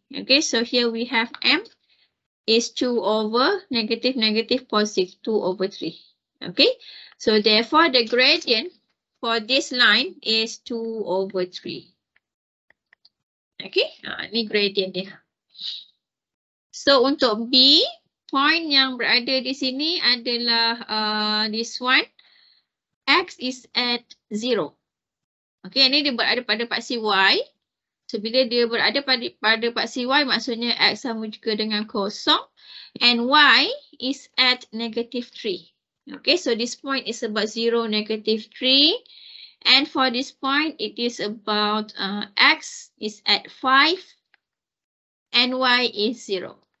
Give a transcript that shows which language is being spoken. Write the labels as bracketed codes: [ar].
[en] Okay, so here we have m is 2 over negative positive 2 over 3. Okay, so therefore the gradient for this line is 2 over 3. [ms] Okay, ni gradient dia. So untuk B, point yang berada di sini adalah [en] this one. X is at 0. [ms] Okay, ini dia berada pada paksi Y. So bila dia berada pada paksi Y, maksudnya X sama juga dengan kosong. [en] And Y is at -3. Okay, so this point is about 0, -3. And for this point, it is about x is at 5 and y is 0.